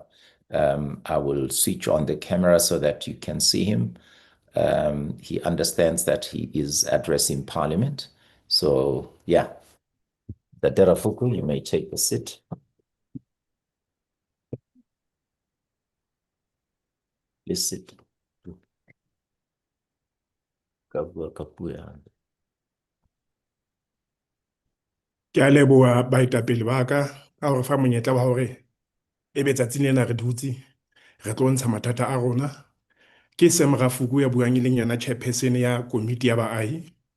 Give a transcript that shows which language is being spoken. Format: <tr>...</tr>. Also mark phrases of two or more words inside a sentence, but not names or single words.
<en>I will switch on the camera so that you can see him. He understands that he is addressing Parliament. So, yeah. Dr. Rafuku, you may take a seat. Please sit.</en> <st>Ke a leboha baetapele ba ka hore fa monyetla wa hore ebe tsatsing lena re dutse re tlo ntsha mathata a rona. Ke Sam Rafuku ya buang leng yana chairperson ya komiti ya baahi.</st>